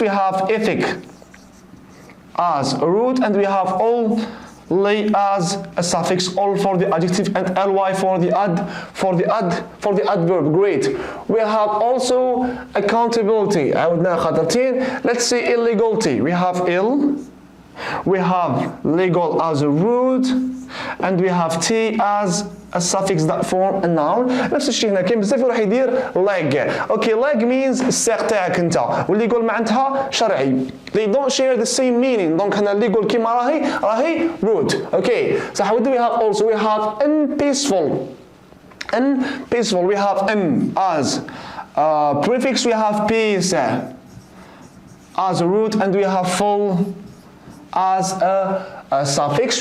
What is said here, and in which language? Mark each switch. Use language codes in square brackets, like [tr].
[en] We have ethic as a root, and we have all lay as a suffix, all for the adjective, and ly for the adverb. Great. We have also accountability. Let's say illegality. We have ill, we have legal as a root, and we have t as a suffix that form a noun. [ar] نفس الشيء هنا كاين بزاف راح يدير leg. [en] Okay, leg means [ar] الساق تاعك انت، واللي يقول معناتها شرعي. [en] They don't share the same meaning. [ar] دونك هنا اللي يقول كيما راهي root. [en] Okay. So what do we have also? We have unpeaceful. Unpeaceful. We have n as prefix. We have peace as a root, and we have full as a suffix.